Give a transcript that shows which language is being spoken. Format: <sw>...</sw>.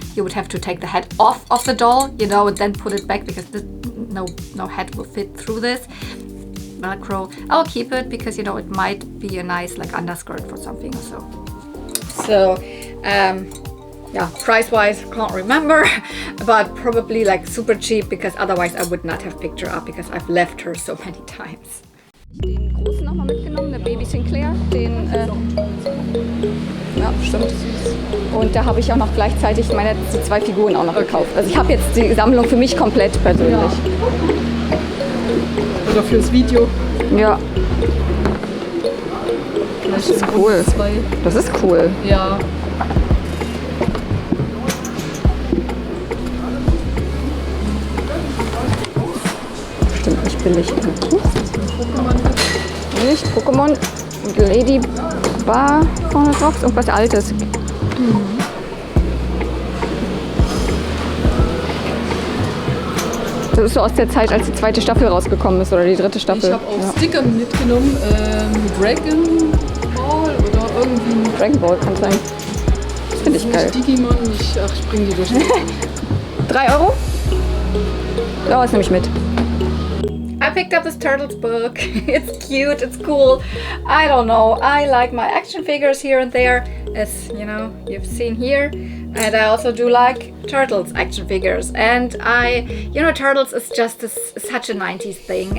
<en>You would have to take the head off of the doll, you know, and then put it back because no head will fit through this. Velcro. I'll keep it because, you know, it might be a nice like underskirt for something or so. So, yeah, price-wise, can't remember, but probably like super cheap because otherwise I would not have picked her up because I've left her so many times.</en> <de>Den großen nochmal mitgenommen, der Baby Sinclair, den, ja, stimmt. Und da habe ich auch noch gleichzeitig meine die 2 Figuren auch noch gekauft. Also ich habe jetzt die Sammlung für mich komplett persönlich. Ja. Oder fürs Video. Ja. Das ist cool. Das ist cool. Ja. Bestimmt nicht billig. Nicht Pokémon, Lady Bar vorne drauf, ist irgendwas Altes. Das ist so aus der Zeit, als die 2. Staffel rausgekommen ist oder die 3. Staffel. Ich habe auch Sticker mitgenommen, Dragon Ball oder irgendwie. Dragon Ball kann sein. Das finde ich geil. Digimon, ich bringe die durch. 3 €? Ja, das nehme ich mit.</de> <en>I picked up this Turtles book. It's cute, it's cool. I don't know. I like my action figures here and there, as you know, you've seen here. And I also do like Turtles action figures. And you know, Turtles is just such a 90s thing.</en>